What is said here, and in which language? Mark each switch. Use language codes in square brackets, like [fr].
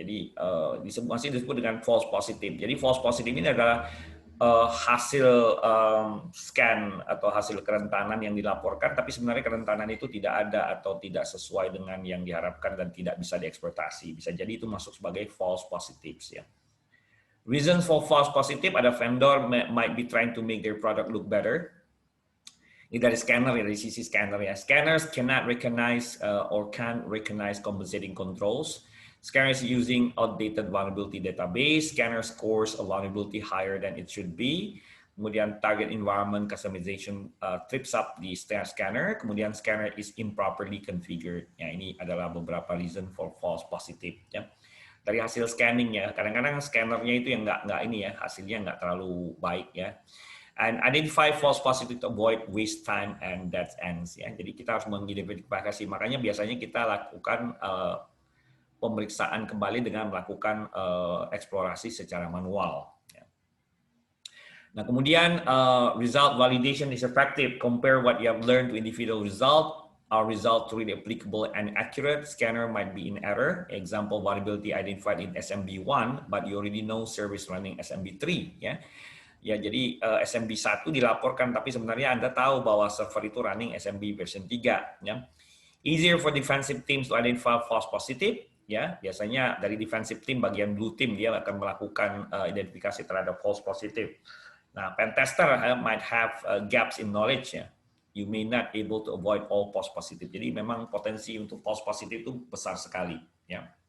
[id] Jadi masih disebut dengan false positive. Jadi false positive ini adalah hasil scan atau hasil kerentanan yang dilaporkan, tapi sebenarnya kerentanan itu tidak ada atau tidak sesuai dengan yang diharapkan dan tidak bisa dieksploitasi. Bisa jadi itu masuk sebagai false positives, ya. [en] Reasons for false positive, [id] ada [en] vendor might be trying to make their product look better. [id] Ini dari scanner ya, dari sisi scanner ya. [en] Scanners cannot recognize or can't recognize compensating controls. Scanners using outdated vulnerability database. Scanner scores a vulnerability higher than it should be. [id] Kemudian [en] target environment customization trips up the scanner. [id] Kemudian [en] scanner is improperly configured. [id] Ya, ini adalah beberapa [en] reason for false positive. [id] Ya. Dari hasil scanning ya, kadang-kadang scannernya itu yang nggak ini ya, hasilnya nggak terlalu baik ya. [en] And identify false positive to avoid waste time and dead ends. Ya. [id] Jadi kita harus mengidentifikasi. Makanya biasanya kita lakukan pemeriksaan kembali dengan melakukan eksplorasi secara manual. Nah, kemudian [en] result validation is effective. Compare what you have learned to individual result. Our result really applicable and accurate. Scanner might be in error. Example, vulnerability identified in SMB1, but you already know service running SMB3. [id] Ya, ya jadi SMB1 dilaporkan, tapi sebenarnya Anda tahu bahwa server itu [en] running SMB version 3. [id] Ya. [en] Easier for defensive teams to identify false positive. [id] Ya, biasanya dari defensive team bagian blue team dia akan melakukan identifikasi terhadap false positive. [en] Nah, pen tester might have gaps in knowledge ya. You may not able to avoid all false positive. [id] Jadi memang potensi untuk false positive itu besar sekali ya.